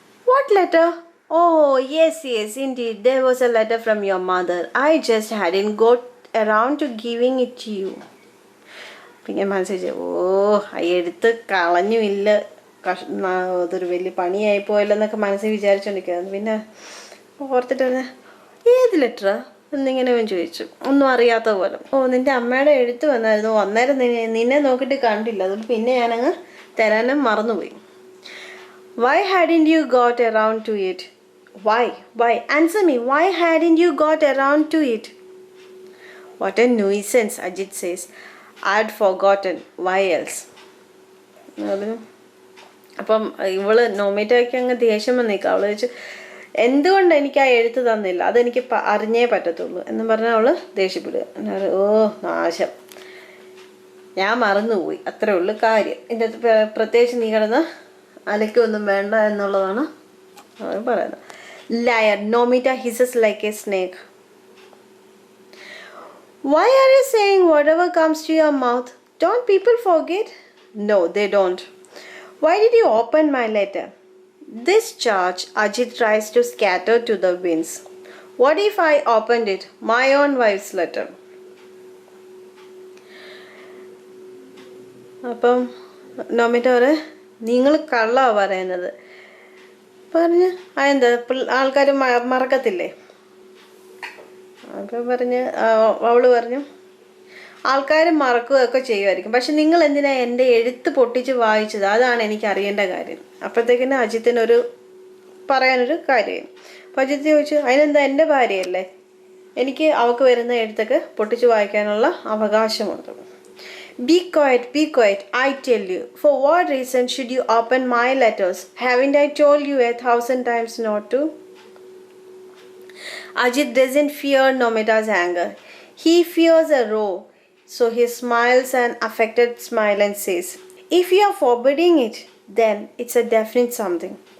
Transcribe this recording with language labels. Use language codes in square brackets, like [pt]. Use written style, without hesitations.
[en] What letter? Oh, yes, indeed. There was a letter from your mother. I just hadn't got around to giving it to you. [ml] പിന്നെ മനസ്സിൽ, ഓ ആ എഴുത്ത് കളഞ്ഞുമില്ല, അതൊരു വലിയ പണിയായിപ്പോയല്ലോ എന്നൊക്കെ മനസ്സിൽ വിചാരിച്ചുകൊണ്ടിരിക്കുകയായിരുന്നു. പിന്നെ ഓർത്തിട്ട് ഏത് ലെറ്ററാ എന്നിങ്ങനെ അവൻ ചോദിച്ചു, ഒന്നും അറിയാത്ത പോലെ. ഓ നിൻ്റെ അമ്മയുടെ എഴുത്ത് വന്നായിരുന്നു, അന്നേരം നിന്നെ നോക്കിയിട്ട് കണ്ടില്ല, അതുകൊണ്ട് പിന്നെ ഞാനങ്ങ് തരാനും മറന്നുപോയി. [en] Why hadn't you got around to it? Why? Answer me, why hadn't you got around to it? What a nuisance, Ajit says. I'd forgotten. Why else? [ml] അപ്പം ഇവള് നോമിറ്റയ്ക്ക് അങ്ങ് ദേഷ്യം വന്നിരിക്കുക. അവള് ചോദിച്ചു, എന്തുകൊണ്ട് എനിക്ക് ആ എഴുത്ത് തന്നില്ല, അതെനിക്ക് അറിഞ്ഞേ പറ്റത്തുള്ളൂ എന്ന് പറഞ്ഞാൽ അവള് ദേഷ്യപ്പെടുക. ഓ നാശം, ഞാൻ മറന്നുപോയി, അത്രേ ഉള്ളൂ കാര്യം, എൻ്റെ പ്രത്യേകിച്ച് നീ കിടന്ന് അലക്കൊന്നും വേണ്ട എന്നുള്ളതാണ് അവർ പറയുന്നത്. [en] Liar, Nomita hisses like a snake. Why are you saying whatever comes to your mouth? Don't people forget? No, they don't. Why did you open my letter? This charge Ajit tries to scatter to the winds. What if I opened it? My own wife's letter. [ml] അപ്പം നോമിറ്റ നിങ്ങൾ കള്ളാണ് പറയുന്നത് പറഞ്ഞ് അതെന്താ ആൾക്കാർ മറക്കത്തില്ലേ? അപ്പം പറഞ്ഞ് അവള് പറഞ്ഞു ആൾക്കാർ മറക്കുകയൊക്കെ ചെയ്യുമായിരിക്കും, പക്ഷെ നിങ്ങൾ എന്തിനാ എൻ്റെ എഴുത്ത് പൊട്ടിച്ച് വായിച്ചത്? അതാണ് എനിക്ക് അറിയേണ്ട കാര്യം. അപ്പോഴത്തേക്കിന് അജിത്തിനൊരു പറയാനൊരു കാര്യമായി. അപ്പം അജിത്ത് ചോദിച്ചു അതിനെന്താ, എൻ്റെ ഭാര്യയല്ലേ, എനിക്ക് അവൾക്ക് വരുന്ന എഴുത്തൊക്കെ പൊട്ടിച്ച് വായിക്കാനുള്ള അവകാശമുണ്ട്. [en] Be quiet, I tell you. For what reason should you open my letters? Haven't I told you 1,000 times not to? Ajit doesn't fear Nomita's anger. He fears a row. So he smiles an affected smile and says, if you are forbidding it, then it's a definite something.